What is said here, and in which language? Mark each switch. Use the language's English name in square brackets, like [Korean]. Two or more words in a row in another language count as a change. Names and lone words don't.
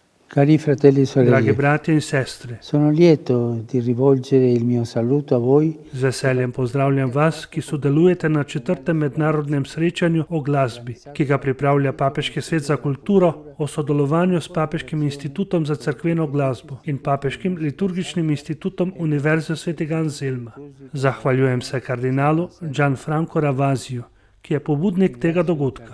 [Italian] Cari fratelli e [Slovenian] Dragi [Italian] sorelle, [Slovenian] bratje in sestre, [Italian] sono lieto di rivolgere il mio saluto a voi [Slovenian] z veseljem pozdravljam vas, ki sodelujete na 4. mednarodnem srečanju o glasbi, ki ga pripravlja Papeški svet za kulturo o sodelovanju s Papeškim institutom za cerkveno glasbo in Papeškim liturgičnim institutom Univerze svetega Anselma. Zahvaljujem se kardinalu Gianfranco Ravasiju, ki je pobudnik tega dogodka.